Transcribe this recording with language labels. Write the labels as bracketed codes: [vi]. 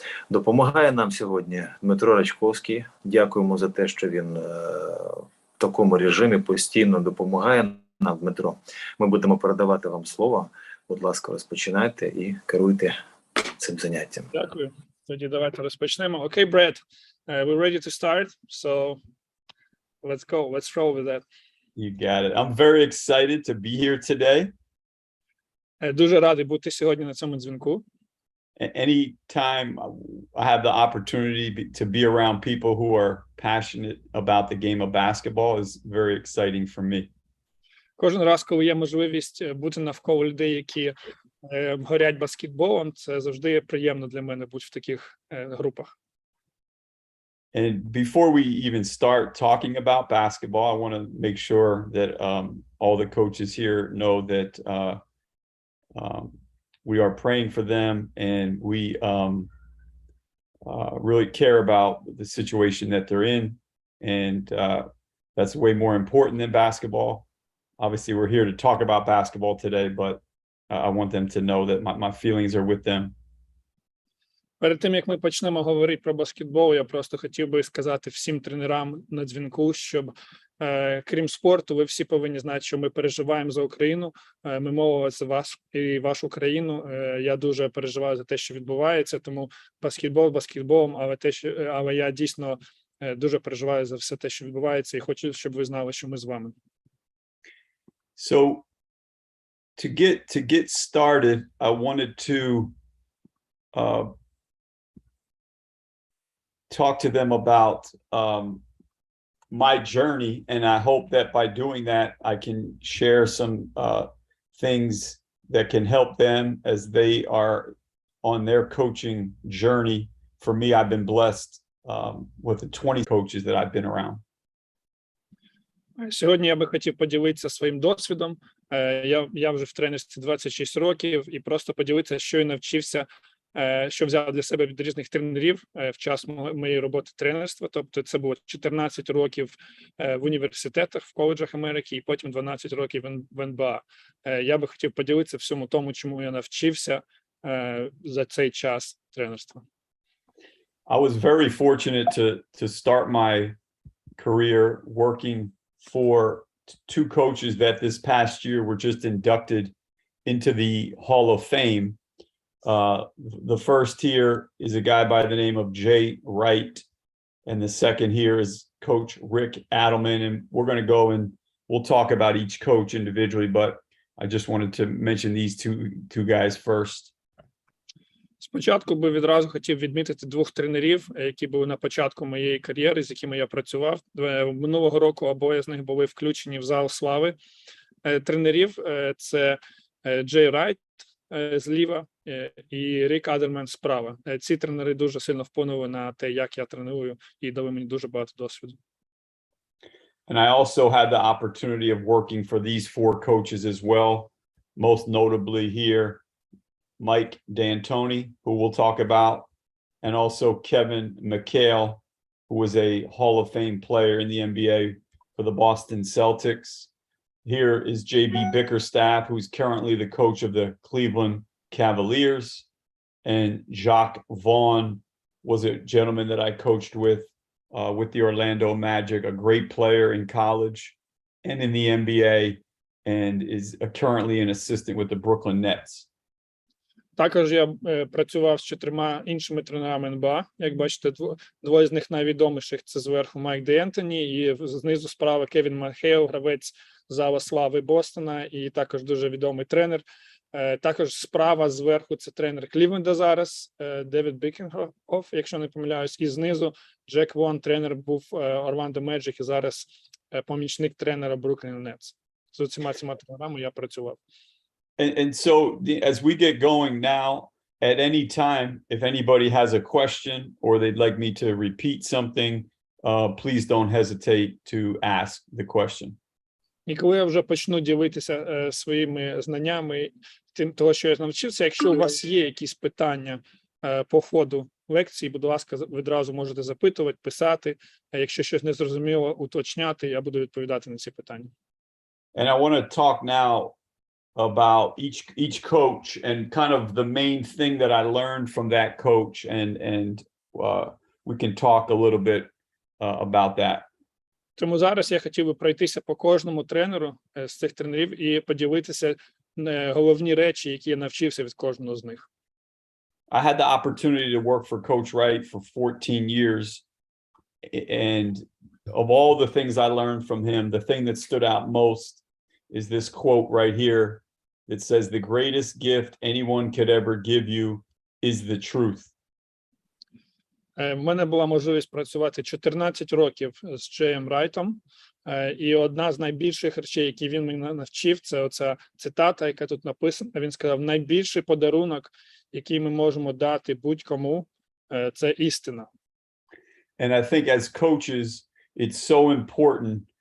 [uk] Допомагає нам сьогодні Дмитро Рачковський. Дякуємо за те, що він в такому режимі постійно допомагає нам, Дмитро. Ми будемо передавати вам слово. Будь ласка, розпочинайте і керуйте цим заняттям. Дякую. Тоді давайте розпочнемо. [en] Okay, Brett, we're ready to start, so let's go. Let's roll with that. You got it. I'm very excited to be here today. [uk] Дуже радий бути сьогодні на цьому дзвінку. [en] Anytime I have the opportunity to be around people who are passionate about the game of basketball is very exciting for me. [uk] Кожен раз, коли є можливість бути навколо людей, які горять баскетболом, це завжди приємно для мене бути в таких групах. [en] And before we even start talking about basketball, I want to make sure that all the coaches here know that we are praying for them, and we really care about the situation that they're in, and that's way more important than basketball. Obviously, we're here to talk about basketball today, but I want them to know that my feelings are with them. [uk] Перед тим, як ми почнемо говорити про баскетбол, я просто хотів би сказати всім тренерам на дзвінку, щоб крім спорту, ви всі повинні знати, що ми переживаємо за Україну, ми молимося за вас і вашу країну. Я дуже переживаю за те, що відбувається, тому баскетбол баскетболом, але я дійсно дуже переживаю за все те, що відбувається, і хочу, щоб ви знали, що ми з вами. [en] So to get started, I wanted to talk to them about my journey, and I hope that by doing that, I can share some things that can help them as they are on their coaching journey. For me, I've been blessed with the 20 coaches that I've been around. [uk] Сьогодні я би хотів поділитися своїм досвідом. Я вже в тренерстві 26 років і просто поділитися, що я навчився, що взяв для себе від різних тренерів в час моєї роботи тренерства. Тобто це було 14 років в університетах, в коледжах Америки і потім 12 років в НБА. Я би хотів поділитися всьому тому, чому я навчився за цей час тренерства. [en] I was very fortunate to start my career working for two coaches that this past year were just inducted into the Hall of Fame. The first here is a guy by the name of Jay Wright, and the second here is Coach Rick Adelman, and we're going to go and we'll talk about each coach individually, but I just wanted to mention these two guys first. [uk] Спочатку би відразу хотів відмітити двох тренерів, які були на початку моєї кар'єри, з якими я працював. Минулого року обоє з них були включені в зал слави тренерів. Це Джей Райт зліва і Рік Адермен справа. Ці тренери дуже сильно вплинули на те, як я треную, і дали мені дуже багато досвіду. [en] And I also had the opportunity of working for these four coaches as well, most notably here, Mike D'Antoni, who we'll talk about, and also Kevin Mchale, who was a Hall of Fame player in the NBA for the Boston Celtics. Here is JB Bickerstaff, who's currently the coach of the Cleveland Cavaliers, and Jacques Vaughn was a gentleman that I coached with the Orlando Magic, a great player in college and in the NBA, and is currently an assistant with the Brooklyn Nets. [uk] Також я працював з 4 іншими тренерами НБА. Як бачите, двоє з них найвідоміших – це зверху Майк Д'Антоні і знизу справа Кевін Мхейл, гравець зала слави Бостона і також дуже відомий тренер. Також справа зверху – це тренер Клівленда зараз, Девід Бікінгоф, якщо не помиляюсь, і знизу Джек Вон, тренер був Орландо Меджик і зараз помічник тренера Brooklyn Nets. З цими тренерами я працював. [en] And so as we get going now, at any time, if anybody has a question or they'd like me to repeat something, please don't hesitate to ask the question. [uk] І коли я вже почну ділитися своїми знаннями, тим того, що я навчився, якщо у вас є якісь питання по ходу лекції, будь ласка, відразу можете запитувати, писати. А якщо щось не зрозуміло, уточняти, я буду відповідати на ці питання. [en] And I want to talk now about each coach and kind of the main thing that I learned from that coach, and we can talk a little bit about that. [uk] Тому зараз я хотів би пройтися по кожному тренеру з цих тренерів і поділитися головні речі, які я навчився від кожного з них. [en] I had the opportunity to work for Coach Wright for 14 years, and of all the things I learned from him, the thing that stood out most is this quote right here that says, "The greatest gift anyone could ever give you is the truth." [uk] В мене була можливість працювати 14 років з Джеєм Райтом, і одна з найбільших речей, які він мене навчив, це оця цитата, яка тут написана. Він сказав, найбільший подарунок, який ми можемо дати будь-кому, це істина. [en] And I think as coaches, it's so important.